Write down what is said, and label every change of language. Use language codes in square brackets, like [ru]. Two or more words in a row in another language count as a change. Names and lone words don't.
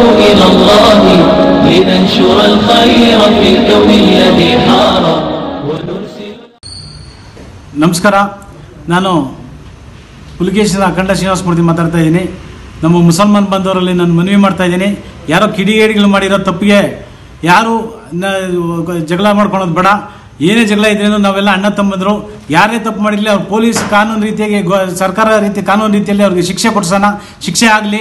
[ar] إلى الله لننشر الخير في الكون الذي حار ونرسل. [kn] ನಮಸ್ಕಾರ, ನಾನು ಪುಲಿಕೇಶಿನ ಅಖಂಡ ಶ್ರೀನಿವಾಸಮೂರ್ತಿ ಮಾತಾಡ್ತಾ ಇದ್ದೀನಿ. ನಮ್ಮ ಮುಸಲ್ಮಾನ್ ಬಂದವರಲ್ಲಿ ನಾನು ಮನವಿ ಮಾಡ್ತಾ ಇದ್ದೀನಿ, ಯಾರೋ ಕಿಡಿಗೇಡಿಗಳು ಮಾಡಿರೋ ತಪ್ಪಿಗೆ ಯಾರು ಜಗಳ ಮಾಡ್ಕೊಳೋದು ಬೇಡ. ಏನೇ ಜಗಳ ಇದ್ರೇನು ನಾವೆಲ್ಲ ಅಣ್ಣ ತಮ್ಮಂದರು. ಯಾರೇ ತಪ್ಪು ಮಾಡಿರಲಿ ಅವ್ರು ಪೊಲೀಸ್ ಕಾನೂನು ರೀತಿಯಾಗಿ ಸರ್ಕಾರ ಕಾನೂನು ರೀತಿಯಲ್ಲಿ ಅವ್ರಿಗೆ ಶಿಕ್ಷೆ ಕೊಡ್ಸೋಣ, ಶಿಕ್ಷೆ ಆಗಲಿ.